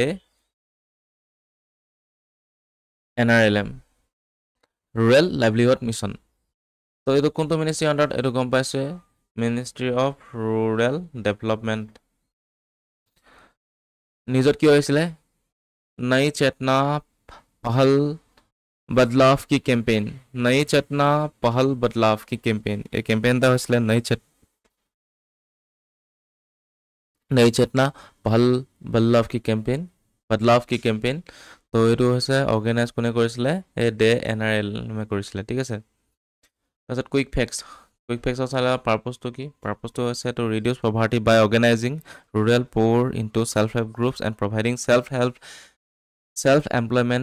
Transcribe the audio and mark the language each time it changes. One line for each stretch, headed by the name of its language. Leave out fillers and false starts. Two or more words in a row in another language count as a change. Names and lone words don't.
Assamese: NRLM
English: rural livelihood mission
Assamese: তো এইটো কোনটো মিনিষ্ট্ৰী আণ্ডাৰত এইটো গম পাইছে
English: ministry of rural development
Assamese: নিউজত কি হৈছিলে নई चेतना पहल बदलाव की कैंपेन नई चेतना पहल बदलाव की कैंपेन এই कैंपेन টা হৈছিলে नई चेतना पहल बदलाव की कैंपेन তো এইটো হৈছে অৰ্গেনাইজ কোনে কৰিছিলে এই NRLM কৰিছিলে ঠিক আছে তাৰপিছত
English: quick factsৰ
Assamese: চালে পাৰপ'জটো কি পাৰপ'জটো হৈছে
English: to reduce poverty by organizing rural poor into self help groups and providing self employment